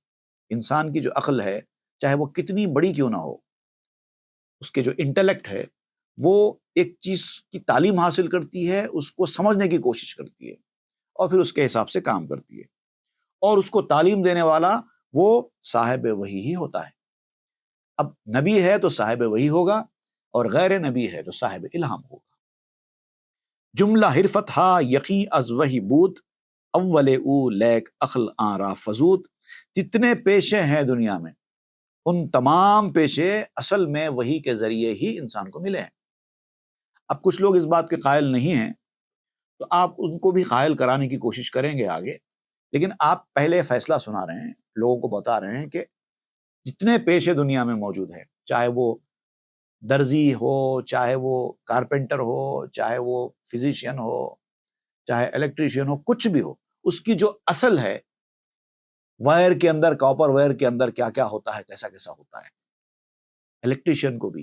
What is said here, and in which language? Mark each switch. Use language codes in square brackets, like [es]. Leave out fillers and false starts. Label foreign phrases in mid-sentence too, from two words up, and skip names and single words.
[ur] انسان کی جو عقل ہے، چاہے وہ کتنی بڑی کیوں نہ ہو، اس کے جو انٹلیکٹ ہے وہ ایک چیز کی تعلیم حاصل کرتی ہے، اس کو سمجھنے کی کوشش کرتی ہے اور پھر اس کے حساب سے کام کرتی ہے، اور اس کو تعلیم دینے والا وہ صاحب وحی ہی ہوتا ہے۔ اب نبی ہے تو صاحب وحی ہوگا، اور غیر نبی ہے تو صاحب الہام ہوگا۔ [fa] جملہ حرفت ہا یقین از وحی بود، اول او لیک عقل آرا فزود۔ [ur] جتنے پیشے ہیں دنیا میں، ان تمام پیشے اصل میں وحی کے ذریعے ہی انسان کو ملے ہیں۔ اب کچھ لوگ اس بات کے قائل نہیں ہیں تو آپ ان کو بھی قائل کرانے کی کوشش کریں گے آگے، لیکن آپ پہلے فیصلہ سنا رہے ہیں، لوگوں کو بتا رہے ہیں کہ جتنے پیشے دنیا میں موجود ہیں، چاہے وہ درزی ہو، چاہے وہ کارپینٹر ہو، چاہے وہ فزیشین ہو، چاہے الیکٹریشین ہو، کچھ بھی ہو، اس کی جو اصل ہے وائر کے اندر، [en] copper wire [ur] کے اندر کیا کیا ہوتا ہے، کیسا کیسا ہوتا ہے، الیکٹریشین کو بھی۔